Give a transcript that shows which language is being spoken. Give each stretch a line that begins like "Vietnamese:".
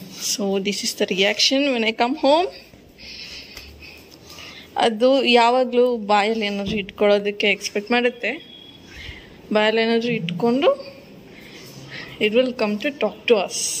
English: So this is the reaction when I come home.
Kannada: ಅದು ಯಾವಾಗಲೂ ಬಾಯಲ್ಲಿ ಏನಾದರೂ ಇಟ್ಕೊಳ್ಳೋದಕ್ಕೆ ಎಕ್ಸ್ಪೆಕ್ಟ್ ಮಾಡುತ್ತೆ. ಬಾಯಲ್ಲಿ ಏನಾದರೂ ಇಟ್ಕೊಂಡು
English: it will come to talk to us.